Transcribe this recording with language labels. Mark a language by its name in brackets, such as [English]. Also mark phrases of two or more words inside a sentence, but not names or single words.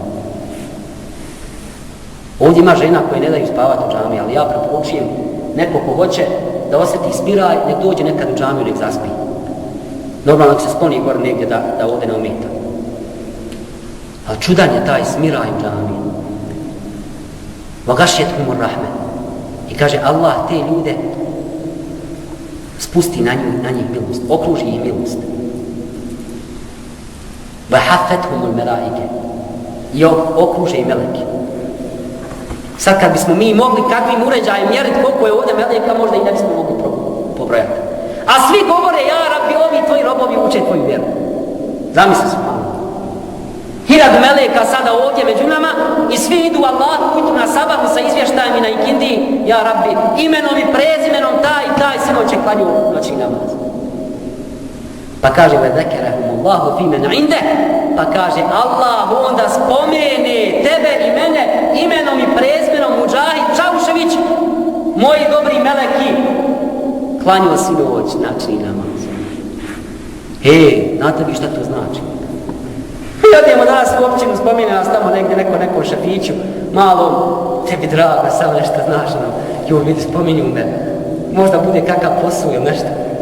[Bosnian] Ovdje ima žena koje ne daju spavati u džami, ali ja preporučujem neko ko hoće da osjeti smiraj, nek dođe nekad u džamiju, nek zaspi. Normalno nek se skloni gore negdje da ovdje ne ometa. Ali čudan je taj smiraj u džami. [Arabic] وَغَشْيَتْهُمُ الرَّحْمَةُ. [Bosnian] I kaže Allah te ljude spusti na njih milost, okruži ih milost. [Arabic] وَحَفَّتْهُمُ الْمَلَائِكَةُ. [Bosnian] I okruže i meleki. Sad kad bismo mi mogli kakvim uređajem mjeriti koliko je ovdje meleka, možda i ne bismo mogli pobrojati. A svi govore, [Arabic] يا ربي, [Bosnian] ovi tvoji robovi uče tvoju vjeru. Zamisli se malo. 1000 meleka sada ovdje među nama i svi idu Allahu ujutru na sabahu sa izvještajem i na ikindiji, [Arabic] يا ربي, [Bosnian] imenom i prezimenom taj sinoć će klanju noćni namaz. Pa kaže, [Arabic] وَذَكَرَهُمُ اللَّهُ فِي مَنْ عِنْدَهُ. [Bosnian] Pa kaže, Allah onda spomene tebe i mene imenom i prezimenom, Mudžahid Čaušević, moji dobri meleki, klanju sinoć noćni namaz. Znate vi šta to znači? I odijemo danas u općinu, spomine nas tamo negdje nekom šafiću, malo, tebi drago, samo nešto znaš, vidi, spominju me, možda bude kakav posao ili nešto.